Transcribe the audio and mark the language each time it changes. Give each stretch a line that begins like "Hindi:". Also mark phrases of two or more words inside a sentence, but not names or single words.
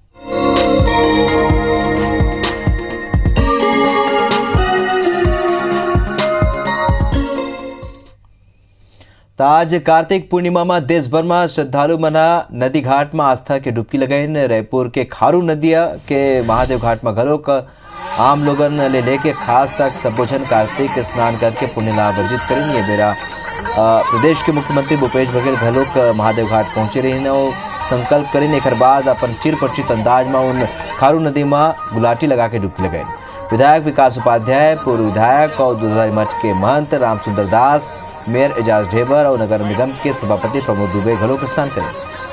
Chhattisgarhi: आज कार्तिक पूर्णिमा में देश भर में श्रद्धालु मना नदी घाट में आस्था के डुबकी लगाइन। रायपुर के खारू नदिया के महादेव घाट में घलोक आम लोगन लेके खास तक सबो झन कार्तिक स्नान करके पुण्य लाभ अर्जित करें। ये बेरा प्रदेश के मुख्यमंत्री भूपेश बघेल घलोक महादेव घाट पहुंचे रही और संकल्प करें। एक बाद अपन चिर परिचित अंदाज में उन खारू नदी में गुलाटी लगा के डुबकी लगाइन। विधायक विकास उपाध्याय, पूर्व विधायक और दूधारी मठ के महंत रामसुंदर दास, मेयर एजाज ढेबर और नगर निगम के सभापति प्रमोद दुबे घलोक स्नान करें।